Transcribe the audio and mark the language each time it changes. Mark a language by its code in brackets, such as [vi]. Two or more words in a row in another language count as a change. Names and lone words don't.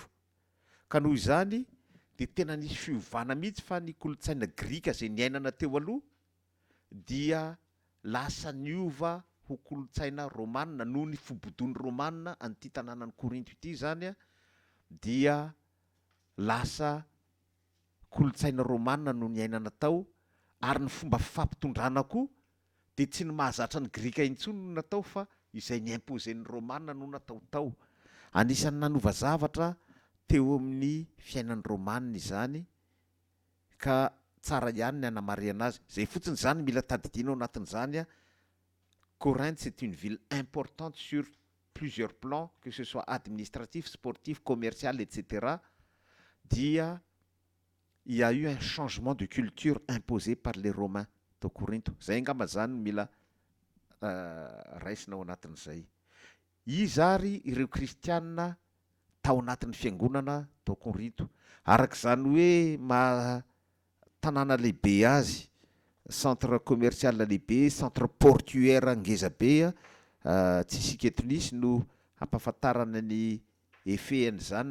[mg] Ka noho izany dia tena nisy fiovana mihitsy fa ny kolotsaina Grika zay niainana teo aloha dia lasa niova ho kolotsaina romanina noho ny fibodony romanina an'ity tanànan'ny Korinto ity zany dia lasa kolotsaina romanina no niainana tao ary ny fomba fampitondrana koa dia tsy ny mahazatra ny Grika intsony no natao fa izay niimpozen'ny romanina no natao tao. Anisan'ny nanova zavatra teo amin'ny fiainan'ny romanina izany ka tsara ihany ny anamarihana azy. Zay fotsiny zany mila tadidiana ao anatin'izany [fr] Corinthe c'est une ville importante sur plusieurs plans, que ce soit administratif, sportif, commercial, etc. Dia il y a eu un changement de culture imposé par les Romains tao Korinto. [mg] Zay ngamba zany mila raisina ao anatin'izay. Izy ary ireo kristianina tao anatin'ny fiangonana tao Korinto. Arak'izany hoe tanàna lehibe azy, [fr] centre commercial [mg] lehibe, [fr] centre portuaire [mg] ngezabe tsy isika eto nisy no ampahafantarana ny effet zany